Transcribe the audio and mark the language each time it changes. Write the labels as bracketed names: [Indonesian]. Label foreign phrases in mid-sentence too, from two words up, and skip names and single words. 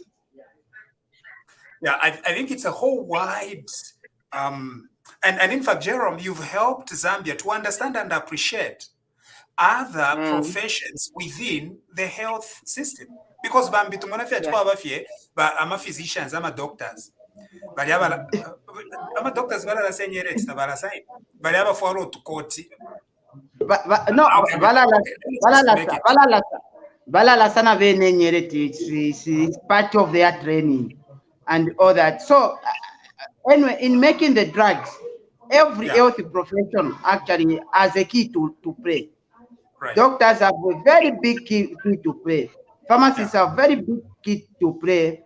[English] Yeah, I think it's a whole wide, and in fact, Jerome, you've helped Zambia to understand and appreciate other professions within the health system. Because I'm physicians, I'm doctors. [Bemba] Bali ama doctors balala senyereti tabala sai bali aba [English] follow to court [Bemba] no balala sana bene nyereti. [English] It's part of their training and all that. So anyway, in making the drugs, every health profession actually has a key to play. Right. Doctors have a very big key to play. Pharmacists have very big key to play.